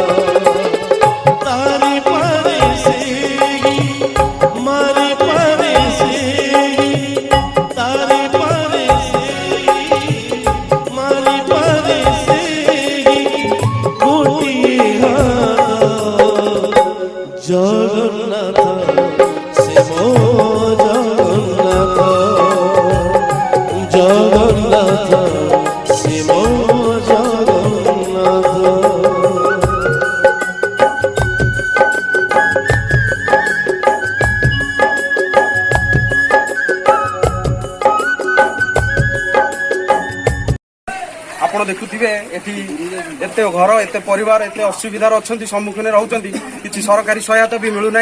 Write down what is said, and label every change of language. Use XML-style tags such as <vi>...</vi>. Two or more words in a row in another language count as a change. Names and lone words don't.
<or>ତାରି ପାରେ ସେ ମାରି ପାରେ ସେ, ତାରି ପାରେ ସେ ମାରି ପାରେ ସେ, ଗୋଟିଏ ହାତ ଜଗନ୍ନାଥ ସେ ମୋ ଜଗନ୍ନାଥ, ଜଗନ୍ନାଥ ସେ ମୋ ଜଗନ୍ନାଥ। ଆପଣ ଦେଖୁଥିବେ ଏଠି ଏତେ ଘର ଏତେ ପରିବାର ଏତେ ଅସୁବିଧାରେ ଅଛନ୍ତି, ସମ୍ମୁଖୀନ ରହୁଛନ୍ତି, କିଛି ସରକାରୀ ସହାୟତା ବି ମିଳୁନାହିଁ।</or>